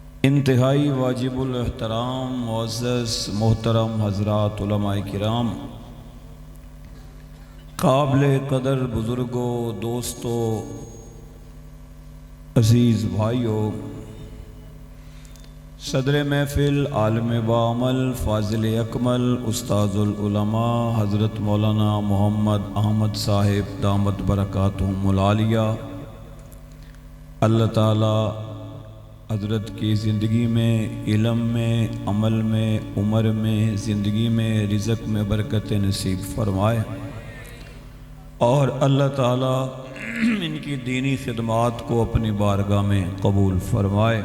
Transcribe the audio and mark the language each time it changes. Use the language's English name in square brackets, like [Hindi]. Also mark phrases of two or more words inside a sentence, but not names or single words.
[Urdu] انتہائی واجب الاحترام معزز محترم حضرات علماء کرام، قابل قدر بزرگوں، دوستوں، عزیز بھائیوں، صدر محفل، عالم بعمل، فاضل اکمل، استاذ العلماء حضرت مولانا محمد احمد صاحب [Arabic] دامت برکاتہم العالیہ، [Urdu] اللہ تعالی حضرت کی زندگی میں، علم میں، عمل میں، عمر میں، زندگی میں، رزق میں برکت نصیب فرمائے، اور اللہ تعالی ان کی دینی خدمات کو اپنی بارگاہ میں قبول فرمائے۔